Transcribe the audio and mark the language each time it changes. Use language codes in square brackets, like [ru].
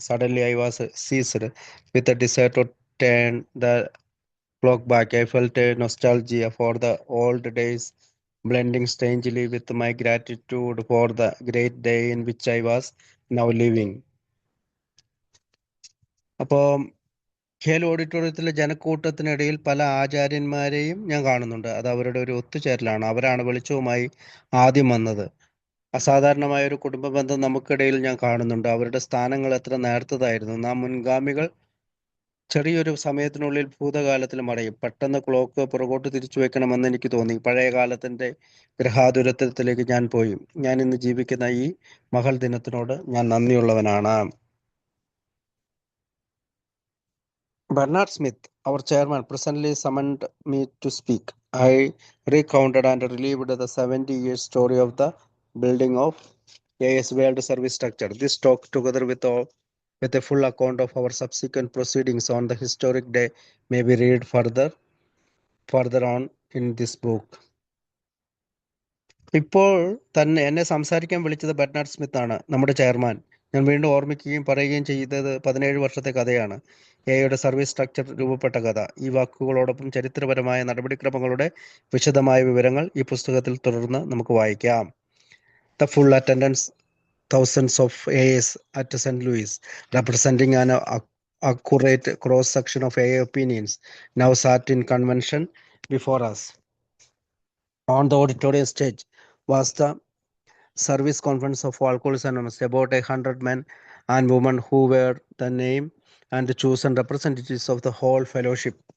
[en] Suddenly, I was seized with a desire to turn the clock back. I felt a nostalgia for the old days, blending strangely with my gratitude for the great day in which I was now living. [ml] അപ്പോൾ ഖേൽ ഓഡിറ്റോറിയത്തിലെ ജനക്കൂട്ടത്തിനിടയിൽ പല ആചാര്യന്മാരെയും ഞാൻ കാണുന്നുണ്ട്. അത് അവരുടെ ഒരു ഒത്തുചേരലാണ്. അവരാണ് വെളിച്ചവുമായി ആദ്യം വന്നത്. അസാധാരണമായ ഒരു കുടുംബ ബന്ധം നമുക്കിടയിൽ ഞാൻ കാണുന്നുണ്ട്. അവരുടെ സ്ഥാനങ്ങൾ എത്ര നേർത്തതായിരുന്നു. നാം മുൻഗാമികൾ ചെറിയൊരു സമയത്തിനുള്ളിൽ ഭൂതകാലത്തിൽ മടയും. പെട്ടെന്ന് ക്ലോക്ക് പുറകോട്ട് തിരിച്ചു വെക്കണമെന്ന് എനിക്ക് തോന്നി. പഴയ കാലത്തിന്റെ ഗൃഹാതുരത്വത്തിലേക്ക് ഞാൻ പോയി. ഞാൻ ഇന്ന് ജീവിക്കുന്ന ഈ മഹൽ ദിനത്തിനോട് ഞാൻ നന്ദിയുള്ളവനാണ്. [en] Bernard Smith, our chairman, presently summoned me to speak. I recounted and relived the 70-year story of the building of AIS World Service Structure. This talk, together with a full account of our subsequent proceedings on the historic day, may be read further on in this book. [ml] ഇപ്പോൾ തന്നെ എന്നെ സംസാരിക്കാൻ വിളിച്ചത് Bernard Smith ആണ്, നമ്മുടെ chairman. ഞാൻ വീണ്ടും ഓർമ്മിക്കുകയും പറയുകയും ചെയ്തത് 17 വർഷത്തെ കഥയാണ്. എയുടെ സർവീസ് സ്ട്രക്ചർ രൂപപ്പെട്ട കഥ. ഈ വാക്കുകളോടൊപ്പം ചരിത്രപരമായ നടപടിക്രമങ്ങളുടെ വിശദമായ വിവരങ്ങൾ ഈ പുസ്തകത്തിൽ തുടർന്ന് നമുക്ക് വായിക്കാം. [en] The full attendance, thousands of AAs at St. Louis, representing an accurate cross-section of AA opinions, now sat in convention before us. On the auditorium stage was the Service Conference of Alcoholics Anonymous, about 100 men and women who were the name and the chosen representatives of the whole fellowship.